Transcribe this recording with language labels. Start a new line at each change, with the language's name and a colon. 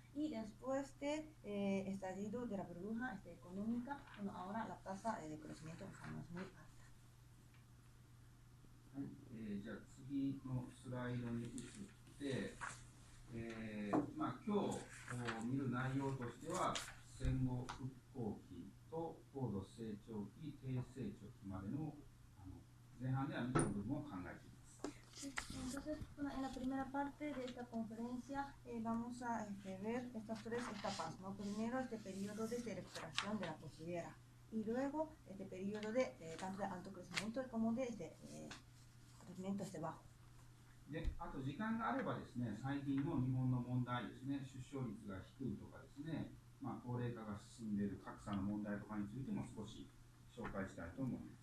Spanish: Y después de estallido de la burbuja económica, ahora la tasa de crecimiento no es muy alta.
Japanese: はい、じゃあ次のスライドに移って、今日見る内容としては戦後復興期と高度成長期、低成長期までの前半では見た部分を考えています。
Spanish: Entonces, en la primera parte de esta conferencia vamos a ver estas tres etapas, ¿no? Primero este periodo de recuperación de la posguerra, y luego este periodo de tanto de alto crecimiento como de crecimiento bajo.
Japanese: であと時間があればですね、最近の日本の問題ですね、出生率が低いとかですね、高齢化が進んでいる格差の問題とかについても少し紹介したいと思います。